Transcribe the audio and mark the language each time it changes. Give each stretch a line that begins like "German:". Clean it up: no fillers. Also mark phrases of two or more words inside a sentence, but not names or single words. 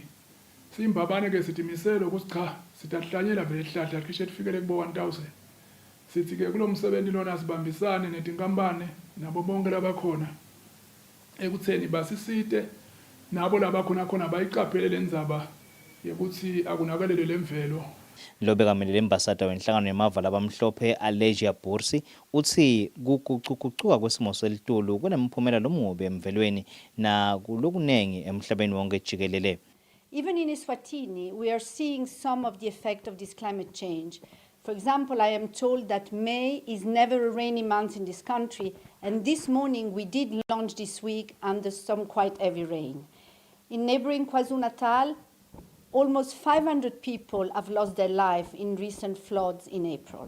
Swati: Simbabane ke sitimisela ukuthi cha sitahlanyela vele ihlahla cishe lifikele kubo 1000. Sithi ke kulo msebenzi lona sibambisane netinkampani nabo bonke labakhona ekutheni basisite nabo labakhona khona bayiqaphele lendzaba yokuthi akunakelele lemvelo. Lobekamele embasada wenhlangano yemava labamhlophe Allegia Bursi uthi kuguquguquka kwesimo selitulu kunemphumela lomubi emvelweni na kulokunengi emhlabeni wonke jikelele.
English: Even in Eswatini, we are seeing some of the effect of this climate change. For example, I am told that May is never a rainy month in this country, and this morning we did launch this week under some quite heavy rain. In neighboring KwaZulu-Natal, almost 500 people have lost their life in recent floods in April.